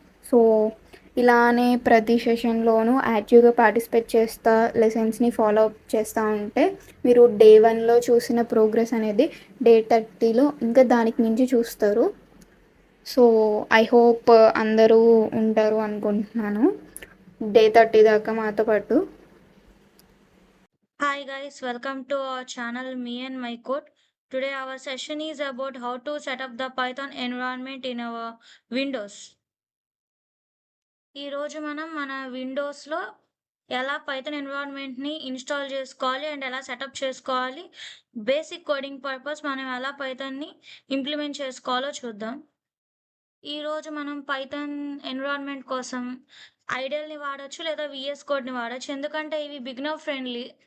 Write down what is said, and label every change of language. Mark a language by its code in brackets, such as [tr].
[te] So ఇలానే ప్రతి సెషన్లోనూ యాక్టివ్గా పార్టిసిపేట్ చేస్తా లెసన్స్ని ఫాలో అప్ చేస్తూ ఉంటే మీరు డే 1లో చూసిన ప్రోగ్రెస్ అనేది డే 30లో ఇంకా దానికి మించి చూస్తారు. [en] so I hope [te] అందరూ ఉంటారు అనుకుంటున్నాను డే 30 దాకా మాతో పాటు. [en] Hi guys, welcome to our channel Me and My Code. Today our session is about how to set up the Python environment in our Windows. [te] ఈ రోజు మనం మన విండోస్లో ఎలా పైథాన్ ఎన్విరాన్మెంట్ని ఇన్స్టాల్ చేసుకోవాలి అండ్ ఎలా సెటప్ చేసుకోవాలి, బేసిక్ కోడింగ్ పర్పస్ మనం ఎలా పైథాన్ని ఇంప్లిమెంట్ చేసుకోవాలో చూద్దాం. ఈరోజు మనం పైథాన్ ఎన్విరాన్మెంట్ కోసం ఐడియల్ని వాడచ్చు లేదా విఎస్ కోడ్ని వాడచ్చు, ఎందుకంటే ఇవి బిగినర్ ఫ్రెండ్లీ.